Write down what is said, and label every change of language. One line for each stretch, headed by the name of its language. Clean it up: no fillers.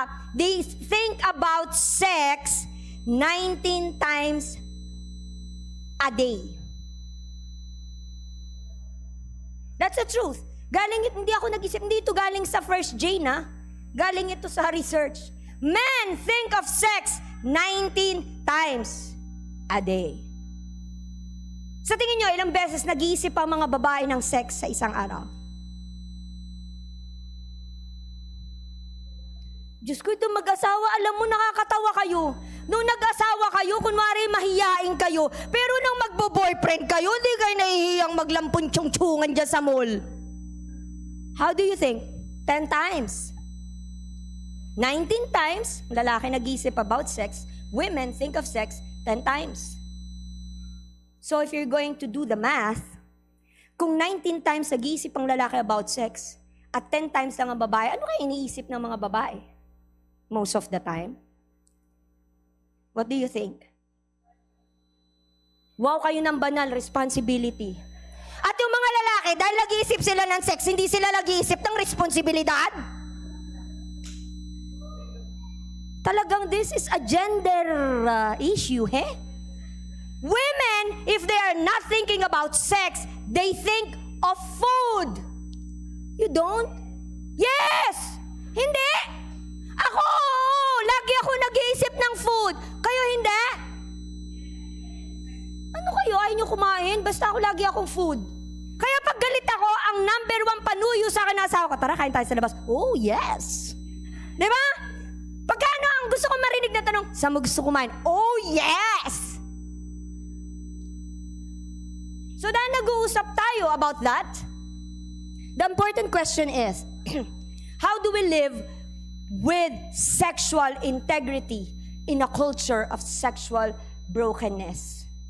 English: They think about sex 19 times a day. That's the truth.
Filipino: Hindi ako nag-isip, hindi ito galing sa First Jane, ha? Galing ito sa research.
English: Men think of sex 19 times a day.
Filipino: Sa tingin nyo, ilang beses nag-iisip ang mga babae ng sex sa isang araw? Diyos ko, itong mag-asawa, alam mo, nakakatawa kayo. Nung nag-asawa kayo, kunwari mahiyain kayo. Pero nung magbo-boyfriend kayo, hindi kayo nahihiyang maglampun-tsyung-tsyungan dyan sa mall.
English: How do you think? 10 times. 19 times,
Filipino: lalaki nag-iisip
English: about sex. Women think of sex 10 times. So if you're going to do the math,
Filipino: kung 19 times nag-iisip ang lalaki about sex, at 10 times lang ang babae, ano kaya iniisip ng mga babae?
English: Most of the time. What do you think?
Filipino: Wow, kayo ng banal responsibility. At yung mga lalaki, dahil nag-iisip sila ng sex, hindi sila nag-iisip ng responsibilidad.
English: Talagang this is a gender issue, he? Women, if they are not thinking about sex, they think of food. You don't? Yes! Hindi!
Filipino: Ako, lagi ako nag-iisip ng food. Kayo hindi? Ano kayo? Ayaw nyo kumain? Basta ako lagi akong food. Kaya pag galit ako, ang number 1 panuyo sa akin na asawa ko, tara, kain tayo sa labas.
English: Oh, yes.
Filipino: Diba? Pagkano ang gusto ko marinig na tanong, saan mo gusto kumain?
English: Oh, yes. So
Filipino: dahil nag-uusap tayo
English: about that, the important question is, how do we live with sexual integrity in a culture of sexual brokenness?